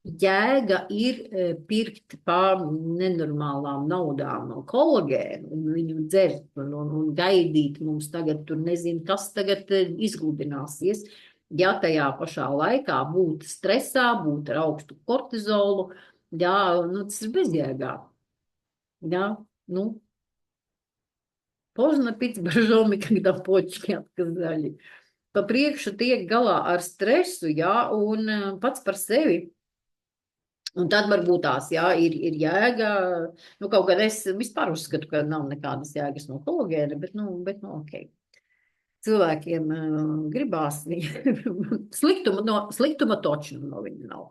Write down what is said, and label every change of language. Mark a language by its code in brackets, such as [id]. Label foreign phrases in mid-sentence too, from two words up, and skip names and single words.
[lv] jēga ir pirkt pār nenormālām naudām no kolagēnu un viņu dzert un gaidīt mums tagad tur nezinu, kas tagad izgludināsies. Ja tajā pašā laikā būt stresā, būt ar augstu kortizolu, jā, nu, tas ir bezjēgā. Jā, nu, [ru] pozdно пить боржоми, когда почки отказали. [lv] Pa priekšu tiek galā ar stresu, jā, un pats par sevi. Un tad varbūt tās, jā, ir jēga, nu, kaut gan es vispār uzskatu, ka nav nekādas jēgas no kolagēna, bet, nu, ok. Cilvēkiem gribās, sliktuma toču no viņa nav.